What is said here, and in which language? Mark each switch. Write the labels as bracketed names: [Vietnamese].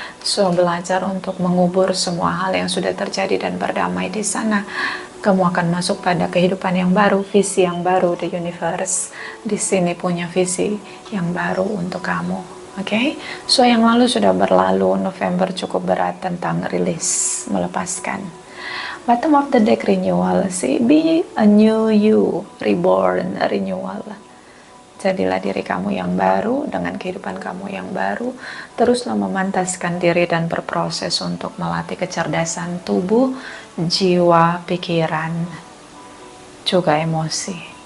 [Indonesian] So belajar untuk mengubur semua hal yang sudah terjadi dan berdamai di sana. Kamu akan masuk pada kehidupan yang baru, visi yang baru. [English] The universe [Indonesian] di sini punya visi yang baru untuk kamu. Oke, so yang lalu sudah berlalu. November cukup berat tentang rilis, melepaskan. [English] Bottom of the deck renewal, see, be a new you, reborn, renewal. [Indonesian] Jadilah diri kamu yang baru dengan kehidupan kamu yang baru. Teruslah memantaskan diri dan berproses untuk melatih kecerdasan tubuh, jiwa, pikiran, juga emosi.